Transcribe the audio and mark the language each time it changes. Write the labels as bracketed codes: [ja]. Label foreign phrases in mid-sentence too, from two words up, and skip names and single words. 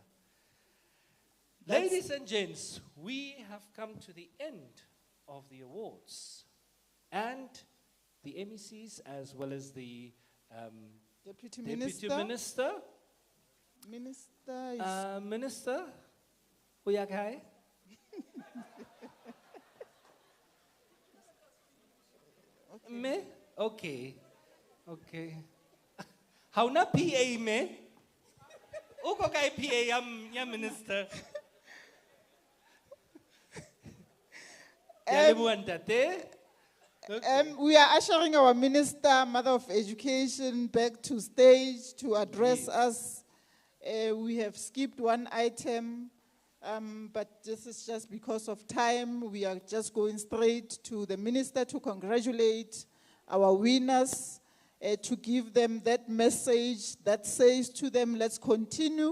[en] Ladies and gents, we have come to the end of the awards. And the MECs, as well as the Deputy Deputy Minister. Minister. Minister is Minister, [af] hoe jak hy? Me? Okay. Okay. Hou na PA me? Ook okay PA, ja minister. Ja, [st] leboha ntate. [en] Okay. we are ushering our Minister, Mother of Education, back to stage to address Yes. us. We have skipped one item, but this is just because of time. We are just going straight to the Minister to congratulate our winners, to give them that message that says to them, let's continue.